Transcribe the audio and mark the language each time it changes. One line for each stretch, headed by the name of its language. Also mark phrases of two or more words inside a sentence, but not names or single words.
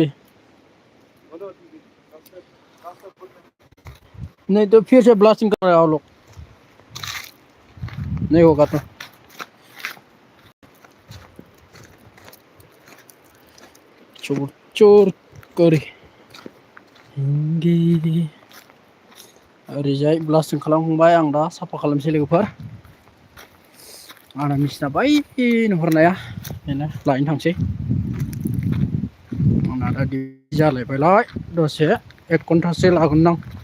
Hindi: बनाओ ठीक है। रास्ता बंद। नहीं तो फिर से ब्लास्टिंग कर रहे हो लोग। नहीं होगा तो चोर चोर करे
Bodo: ओरैजाय ब्लास्टिं खालामखांबाय आं दा साफा खालामसै लोगोफोर। आंना मेसिना बै नुहुरनाया बेनो लायनो थांसै। आंना दा डिउटि जालायबायलाय दसे 1 घन्टासो लागोन आं।